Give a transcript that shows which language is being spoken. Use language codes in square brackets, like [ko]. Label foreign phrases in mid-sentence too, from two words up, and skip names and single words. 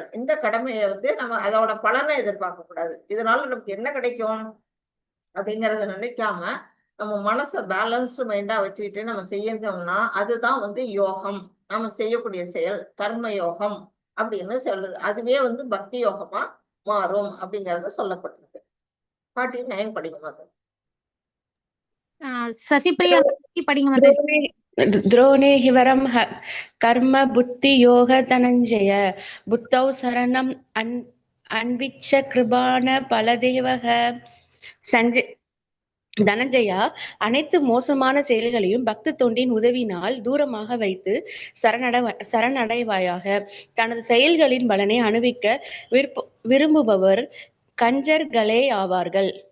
[ta] இந்த கடமையை நம்ம அதோட பலனை எதிர்பார்க்க கூடாது. இதனால நமக்கு என்ன கிடைக்கும் அப்படிங்கறத நினைக்காம நம்ம மனசை [en] balanced minda [ta] வச்சுக்கிட்டு நம்ம செய்யணும்னா அதுதான் யோகம். நம்ம செய்யக்கூடிய செயல் கர்ம யோகம் அப்படின்னு சொல்லுது. அதுவே பக்தி யோகமா மாறும் அப்படிங்கறது சொல்லப்பட்டிருக்கு. 49 படிக்க மாட்டோம். சசிபிரியா படிங்க மாதாஜி. [sa] द्रोणे हि वरं कर्म बुद्धि योग धनञ्जय बुद्धौ शरणम् अन्विच्छ कृपाण [ta] பலதேவக தனஞ்சயா, அனைத்து மோசமான செயல்களையும் பக்தி தொண்டின் உதவினால் தூரமாக வைத்து சரணடைவாயாக. தனது செயல்களின் பலனை அனுபவிக்க விரும்புபவர் கஞ்சர்களே ஆவார்கள்.